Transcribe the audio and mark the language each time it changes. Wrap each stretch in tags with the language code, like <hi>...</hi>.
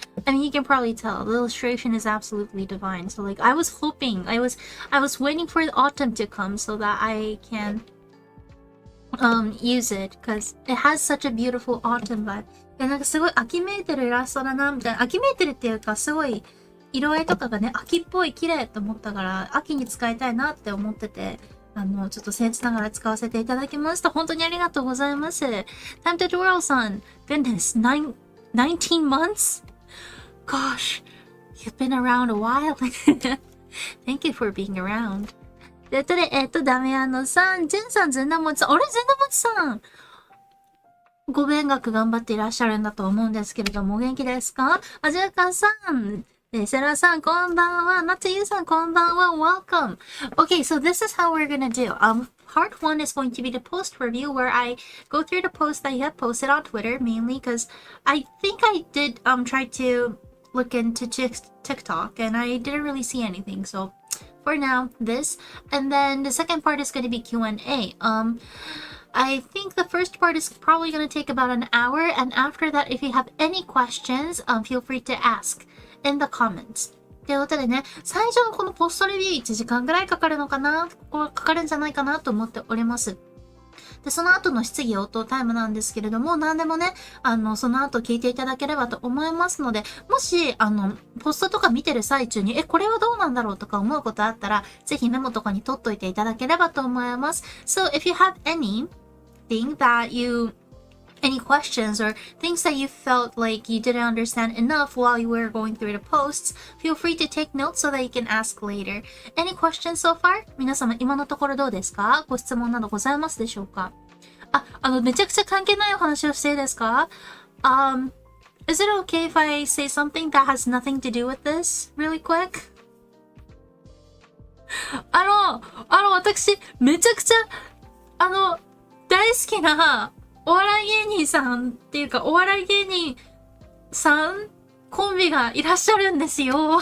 <en>I mean, you can probably tell. The illustration is absolutely divine. So like, I was hoping, I was waiting for the autumn to come so that I can use it, because it has such a beautiful autumn vibe.</en> <ja>で、なんかすごい秋めいてるイラストだな、みたいな。秋めいてるっていうか、すごい色合いとかがね、秋っぽい綺麗と思ったから、秋に使いたいなって思ってて、ちょっと僭越ながら使わせていただきました。本当にありがとうございます。</ja> <en>Time to Doral さん。 Goodness, 19 months? Gosh, you've been around a while. Thank you for being around.</en> <ja>で、ダメさん、ジュンさん、ずんだもちさん。あれ、ずんだもちさん。ご勉学頑張っていらっしゃるんだと思うんですけれども、お元気ですか？あじゅうかさん。セラさん、こんばんは。夏ゆうさん、こんばんは。</ja> <en>Welcome. Okay, so this is how we're gonna do. Part 1 is going to be the post review, where I go through the posts that you have posted on Twitter, mainly because I think I did try to look into TikTok, and I didn't really see anything. So for now, this. And then the second part is going to be Q&A. I think the first part is probably going to take about an hour, and after that, if you have any questions, feel free to ask in the comments.</en> <ja>ということでね、最初のこのポストレビュー1時間ぐらいかかるのかな、かかるんじゃないかなと思っております。で、その後の質疑応答タイムなんですけれども、何でもね、その後聞いていただければと思いますので、もし、ポストとか見てる最中に、これはどうなんだろうとか思うことあったら、ぜひメモとかに取っといていただければと思います。</ja> <en>So, if you have anything that any questions or things that you felt like you didn't understand enough while you were going through the posts, feel free to take notes so that you can ask later. Any questions so far?</en> <ja>皆様今のところどうですか？ご質問などございますでしょうか？めちゃくちゃ関係ないお話をしていいですか？</ja> <en>Is it okay if I say something that has nothing to do with this really quick?</en> <ja>私、めちゃくちゃ、大好きな、お笑い芸人さんっていうか、お笑い芸人さんコンビがいらっしゃるんですよ。</ja>